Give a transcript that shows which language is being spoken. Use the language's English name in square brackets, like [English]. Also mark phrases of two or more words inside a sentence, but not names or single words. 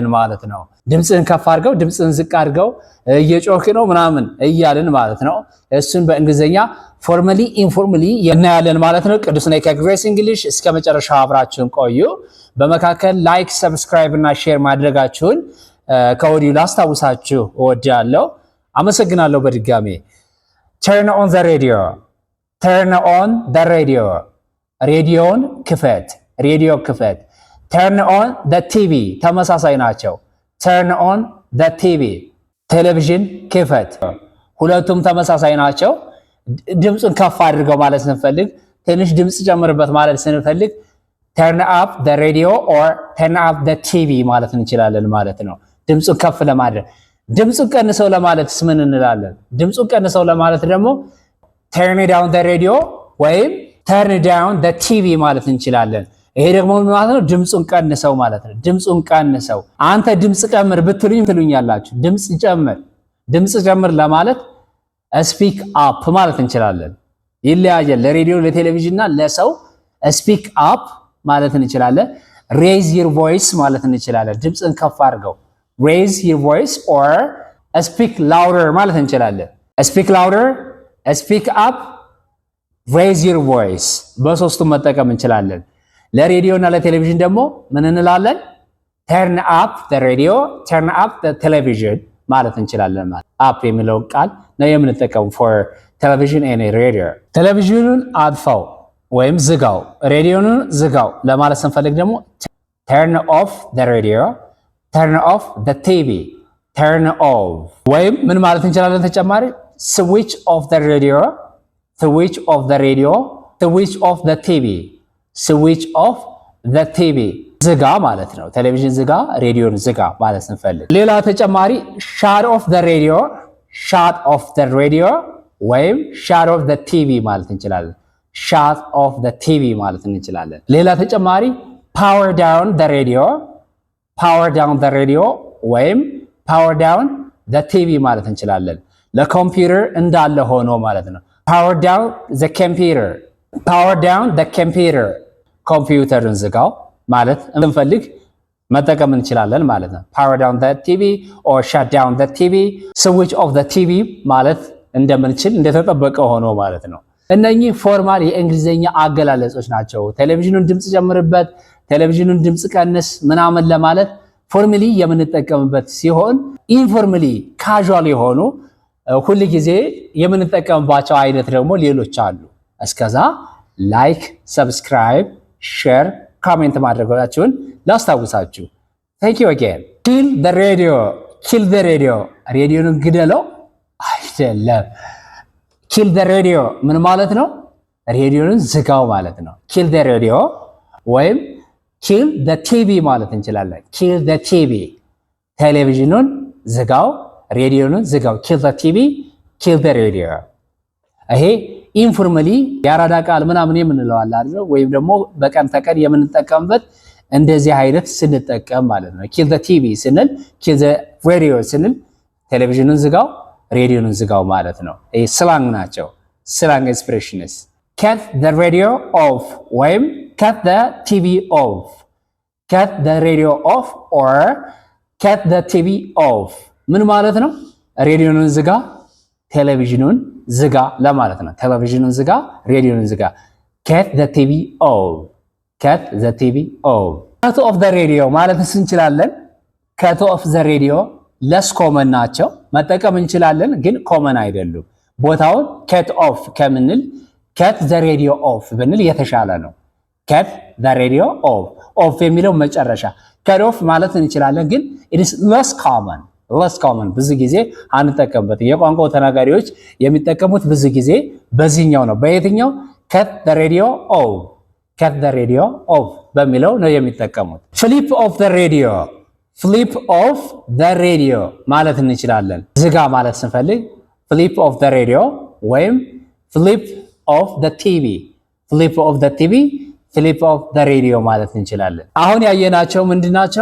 [Amharic] ማለት ነው። ድምፅን ከፍ አድርገው፣ ድምፅን ዝቅ አድርገው፣ እየጮክ ነው ምናምን እያልን ማለት ነው። እሱን በእንግሊዝኛ [English] formally informally [Amharic] እናያለን ማለት ነው። ቅዱስ ነኝ ከግሬስ እንግሊሽ። እስከ መጨረሻው አብራችሁን ቆዩ። በመካከል [English] like, subscribe [Amharic] እና ሼር ማድረጋችሁን ከወዲሁ ላስታውሳችሁ እወዳለሁ። አመሰግናለሁ በድጋሜ። [English] turn on the radio, turn on the radio, [Amharic] ሬዲዮን ክፈት፣ ሬዲዮ ክፈት። [English] turn on the TV [Amharic] ተመሳሳይ ናቸው። [English] turn on the TV [Amharic] ቴሌቪዥን ክፈት፣ ሁለቱም ተመሳሳይ ናቸው። ድምፁን ከፍ አድርገው ማለት ስንፈልግ፣ ትንሽ ድምፅ ጨምርበት ማለት ስንፈልግ [English] turn up the radio or turn up the TV [Amharic] ማለት እንችላለን ማለት ነው። ድምፁን ከፍ ለማድረግ። ድምፁን ቀንሰው ለማለት ምን እንላለን? ድምፁን ቀንሰው ለማለት ደግሞ [English] turn down the radio [Amharic] ወይም [English] turn down the TV [Amharic] ማለት እንችላለን። ይሄ ደግሞ ምን ማለት ነው? ድምፁን ቀንሰው ማለት ነው። ድምፁን ቀንሰው። አንተ ድምፅ ጨምር ብትሉኝ ትሉኛላችሁ። ድምፅ ጨምር፣ ድምፅ ጨምር ለማለት [English] speak up [Amharic] ማለት እንችላለን። ይለያያል። ለሬዲዮ ለቴሌቪዥንና ለሰው [English] speak up [Amharic] ማለት እንችላለን። [English] raise your voice [Amharic] ማለት እንችላለን። ድምፅን ከፍ አድርገው [English] raise your voice or speak louder [Amharic] ማለት እንችላለን። [English] speak louder, speak up, raise your voice [Amharic] በሶስቱም መጠቀም እንችላለን። ለሬዲዮ እና ለቴሌቪዥን ደግሞ ምን እንላለን? [English] turn up the radio, turn up the television [Amharic] ማለት እንችላለን። ማለት up የሚለው ቃል ነው የምንጠቀመው [English] for television and radio። [Amharic] ቴሌቪዥኑን አጥፋው ወይም ዝጋው፣ ሬዲዮኑን ዝጋው ለማለት ስንፈልግ ደግሞ [English] turn off the radio, turn off the TV, turn off [Amharic] ወይም ምን ማለት እንችላለን? [English] ተጨማሪ switch off the radio, switch off the radio, switch off the TV, switch off the TV [Amharic] ዝጋ ማለት ነው። ቴሌቪዥን ዝጋ፣ ሬዲዮን ዝጋ ማለት ስንፈልግ። ሌላ ተጨማሪ [English] shut off the radio, shut off the radio ወይም shut off the TV [Amharic] ማለት እንችላለን። [English] shut off the TV [Amharic] ማለት እንችላለን። ሌላ ተጨማሪ [English] power down the radio, power down the radio ወይም power down the TV [Amharic] ማለት እንችላለን። ለኮምፒውተር እንዳለ ሆኖ ማለት ነው። [English] power down the computer, power down the computer [Amharic] ኮምፒውተርን ዝጋው ማለት እንፈልግ መጠቀም እንችላለን ማለት ነው። [English] power down the TV or shut down the TV, switch off the TV [Amharic] ማለት እንደምንችል እንደተጠበቀ ሆኖ ማለት ነው። እነኚህ ፎርማል የእንግሊዘኛ አገላለጾች ናቸው። ቴሌቪዥኑን ድምፅ ጨምርበት፣ ቴሌቪዥኑን ድምፅ ቀንስ ምናምን ለማለት ፎርማሊ የምንጠቀምበት ሲሆን [English] informally casual [Amharic] የሆኑ ሁል ጊዜ የምንጠቀምባቸው አይነት ደግሞ ሌሎች አሉ። እስከዛ [English] like, subscribe, share, comment [Amharic] ማድረጋችሁን ላስታውሳችሁ። [English] thank you again። kill the radio, kill the radio [Amharic] ሬዲዮን ግደለው አይደለም። [English] kill the radio [Amharic] ምን ማለት ነው? ሬዲዮን ዝጋው ማለት ነው። [English] kill the radio [Amharic] ወይም [English] kill the TV [Amharic] ማለት እንችላለን። [English] kill the TV [Amharic] ቴሌቪዥኑን ዝጋው፣ ሬዲዮን ዝጋው። [English] kill the TV, kill the radio። [Amharic] ይሄ ኢንፎርማሊ ያራዳ ቃል ምናምን የምንለው አለ አይደል? ወይም ደግሞ በቀን ተቀን የምንጠቀምበት እንደዚህ አይነት ስንጠቀም ማለት ነው። [English] kill the TV [Amharic] ስንል፣ [English] kill the radio [Amharic] ስንል ቴሌቪዥኑን ዝጋው፣ ሬዲዮን ዝጋው ማለት ነው። ይሄ ስላንግ ናቸው። [English] slang expressions። cut the radio off [Amharic] ወይም [English] cut the TV off, cut the radio off or cut the TV off [Amharic] ምን ማለት ነው? ሬዲዮን ዝጋ፣ ቴሌቪዥኑን ዝጋ ለማለት ነው። ቴሌቪዥኑን ዝጋ፣ ሬዲዮን ዝጋ። [English] cut the TV off, cut the TV off። [Amharic] cut [English] off the radio [Amharic] ማለት እንችላለን። [English] cut off the radio less common [Amharic] ናቸው፣ መጠቀም እንችላለን ግን ኮመን አይደሉም። ቦታውን [English] cut off [Amharic] ከምንል [English] cut the radio off [Amharic] ብንል የተሻለ ነው። [English] cut the radio off, [Amharic] off የሚለው መጨረሻ [English] cut off [Amharic] ማለት እንችላለን ግን [English] it is less common less common [Amharic] ብዙ ጊዜ አንጠቀምበት። የቋንቋው ተናጋሪዎች የሚጠቀሙት ብዙ ጊዜ በዚህኛው ነው። በየትኛው? [English] cut the radio off cut the radio off [Amharic] በሚለው ነው የሚጠቀሙት። [English] flip off the radio flip off the radio [Amharic] ማለት እንችላለን። ዝጋ ማለት ስንፈልግ [English] flip off the radio ወይም flip off the TV flip off the TV flip off the radio [Amharic] ማለት እንችላለን። አሁን ያየናቸው ምንድናቸው?